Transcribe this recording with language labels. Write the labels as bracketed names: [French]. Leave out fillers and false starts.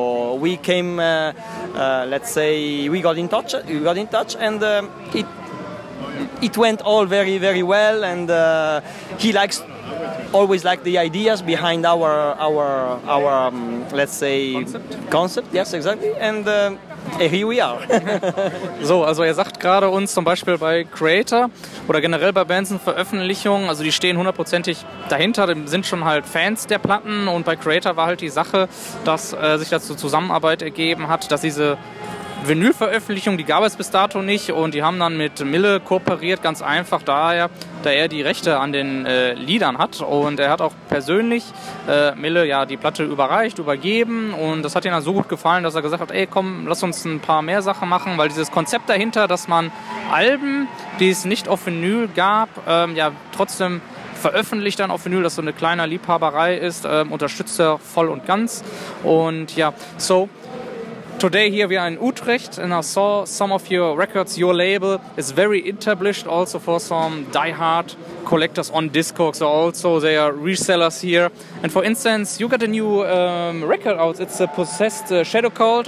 [English] So we came, let's say, we got in touch, and it went all very, very well. And he always liked the ideas behind our let's say concept. Yes, exactly. And here we are. [German] So, also er sagt gerade uns zum Beispiel bei Creator oder generell bei Bands in Veröffentlichungen, also die stehen hundertprozentig dahinter, sind schon halt Fans der Platten, und bei Creator war halt die Sache, dass sich dazu Zusammenarbeit ergeben hat, dass diese Vinylveröffentlichung, die gab es bis dato nicht, und die haben dann mit Mille kooperiert, ganz einfach da er die Rechte an den Liedern hat, und er hat auch persönlich Mille ja die Platte übergeben, und das hat ihm dann so gut gefallen, dass er gesagt hat, ey komm, lass uns ein paar mehr Sachen machen, weil dieses Konzept dahinter, dass man Alben, die es nicht auf Vinyl gab, trotzdem veröffentlicht dann auf Vinyl, dass so eine kleine Liebhaberei ist, unterstützt er voll und ganz. [English] Und ja, so today here we are in Utrecht, and I saw some of your records. Your label is very established also for some die-hard collectors on Discogs, so also they are resellers here. And for instance, you got a new record out. It's a Possessed Shadow Cult.